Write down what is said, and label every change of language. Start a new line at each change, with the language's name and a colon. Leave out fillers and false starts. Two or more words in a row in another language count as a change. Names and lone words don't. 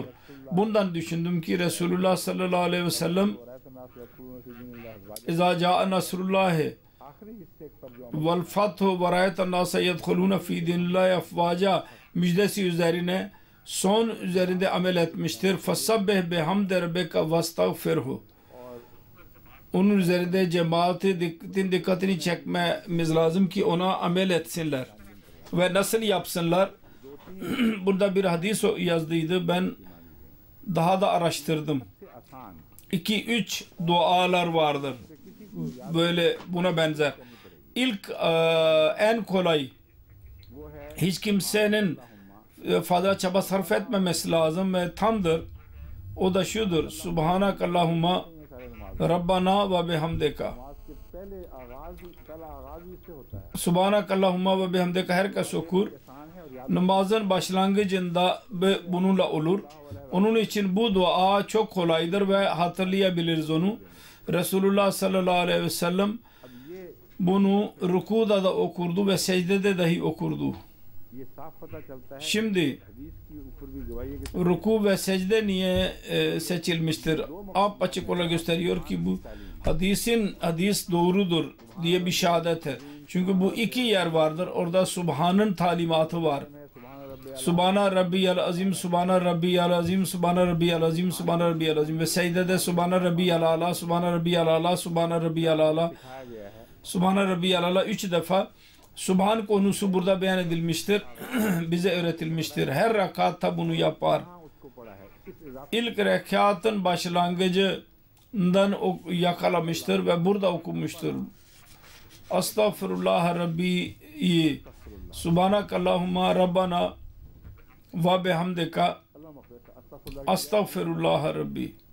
Turkish: Bundan düşündüm ki Resulullah
Arabic: صلى الله عليه وسلم إذا جاء نصر الله والفتح ورأيت الناس يدخلون في دين الله أفواجا
Turkish: müjdesi üzerine son üzerinde amel etmiştir.
Arabic: فسبح بحمد ربك واستغفره.
Turkish: Onun üzerinde cemaatin dikkatini çekmemiz lazım ki ona amel etsinler. Ve nasıl yapsınlar? Burada bir hadis yazdıydı. Ben daha da araştırdım. 2-3 dualar vardır. Böyle buna benzer. İlk en kolay, hiç kimsenin fazla çaba sarf etmemesi lazım ve tamdır. O da şudur:
Arabic: سبحانك اللهم ربنا وبحمدك. سبحانك اللهم وبحمدك
Turkish: herkes okur. Namazın başlangıcında bununla olur. Onun için bu dua çok kolaydır ve hatırlayabiliriz onu. Resulullah
Arabic: صلى الله عليه وسلم
Turkish: bunu rükuda da okurdu ve secdede dahi okurdu. Şimdi ruku ve secde niye seçilmiştir? Açık olarak gösteriyor ki bu hadis doğrudur diye bir şehadettir. Çünkü bu iki yer vardır. Orada Subhan'ın talimatı var.
Arabic: سبحان ربي العظيم، سبحان ربي العظيم، سبحان ربي العظيم، سبحان ربي العظيم
Turkish: ve secdede
Arabic: سبحان ربي الأعلى، سبحان ربي الأعلى، سبحان ربي الأعلى، سبحان ربي الأعلى 3 defa.
Turkish: Subhan konusu burada beyan edilmiştir. Bize öğretilmiştir. Her rekatta bunu yapar. İlk rekatın başlangıcından yakalamıştır ve burada okumuştur.
Arabic: أستغفر الله ربي سبحانك اللهم ربنا وبحمدك أستغفر الله ربي.